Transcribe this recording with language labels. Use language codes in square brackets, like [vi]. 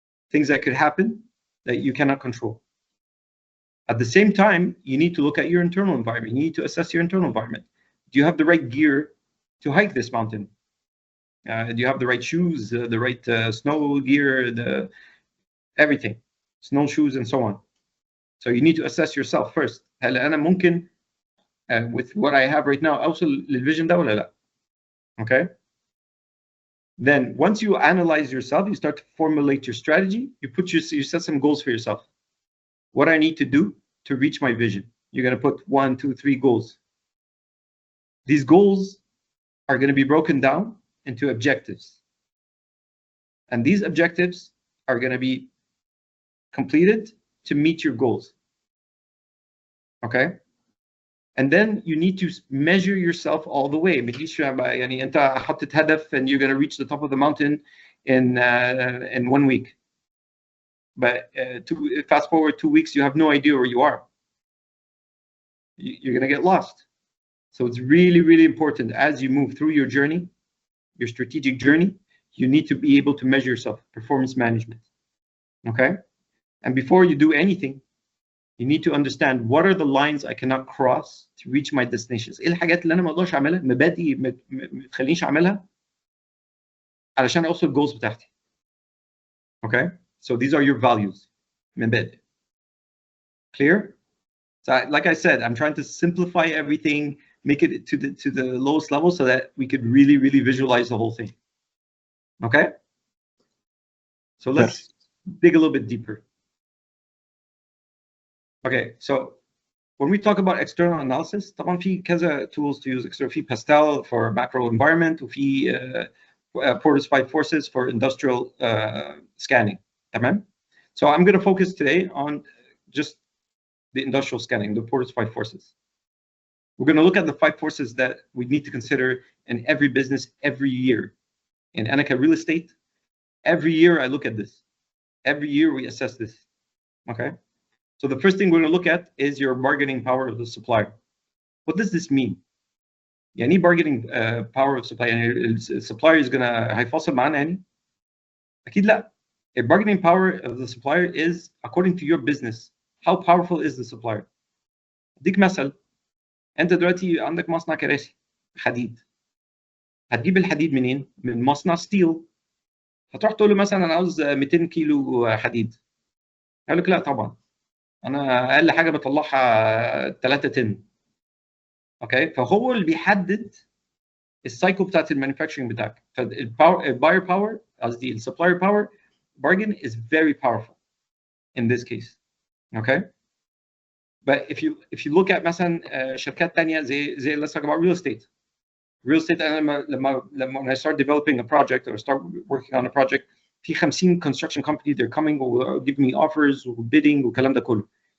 [en] Things that could happen that you cannot control. At the same time, you need to look at your internal environment. You need to assess your internal environment. Do you have the right gear to hike this mountain? Do you have the right shoes, the right snow gear, everything, snowshoes and so on? So you need to assess yourself first. [ar] هل أنا ممكن [en] with what I have right now [ar] أوصل للفيجن ده ولا لا? [en] Okay. Then once you analyze yourself, you start to formulate your strategy. You set some goals for yourself. What I need to do to reach my vision. You're going to put 1, 2, 3 goals. These goals are going to be broken down into objectives. And these objectives are going to be completed to meet your goals. Okay? And then you need to measure yourself all the way. [ar] يعني أنت حطيت هدف [en] and you're going to reach the top of the mountain in 1 week. But fast forward 2 weeks, you have no idea where you are. You're going to get lost. So it's really, really important as you move through your journey, your strategic journey, you need to be able to measure yourself, performance management. Okay? And before you do anything, you need to understand what are the lines I cannot cross to reach my destinations. [ar] ايه الحاجات اللي انا ما اقدرش اعملها، مبادئ ما تخلينيش اعملها علشان اوصل الجولز بتاعتي. [en] Okay? So these are your values. مبادئ. Clear? So like I said, I'm trying to simplify everything, make it to the lowest level so that we could really, really visualize the whole thing. Okay? So let's dig a little bit deeper. Okay, so when we talk about external analysis, [ar] طبعا في كذا [en] tools to use. في Pastel for macro environment, وفي Porter's 5 forces for industrial scanning. تمام? So I'm going to focus today on just the industrial scanning, the Porter's 5 forces. We're going to look at the 5 forces that we need to consider in every business every year. In Annika Real Estate, every year I look at this. Every year we assess this. Okay? So the first thing we're going to look at is your bargaining power of the supplier. What does this mean? يعني bargaining power of supplier. يعني supplier is going to هيفاصل معانا يعني؟ أكيد لا. A bargaining power of the supplier is according to your business. How powerful is the supplier? [ar] أديك مثل. أنت دلوقتي عندك مصنع كراسي حديد. هتجيب الحديد منين؟ من مصنع ستيل. هتروح تقول له مثلا أنا عاوز 200 كيلو حديد. هيقول لك لا طبعا. انا اقل حاجه بطلعها 3 طن. اوكي؟ فهو اللي بيحدد السايكل بتاعت المانيفاكتشرنج بتاعك. [en] فالباير باور قصدي السبلاير power bargain is very powerful in this case. Okay? But if you look at [ar] مثلا شركات ثانيه زي [en] let's talk about real estate. Real estate انا لما I start developing a project or start working on a project في 50 construction company they're coming or give me offers or bidding [ar] والكلام ده كله.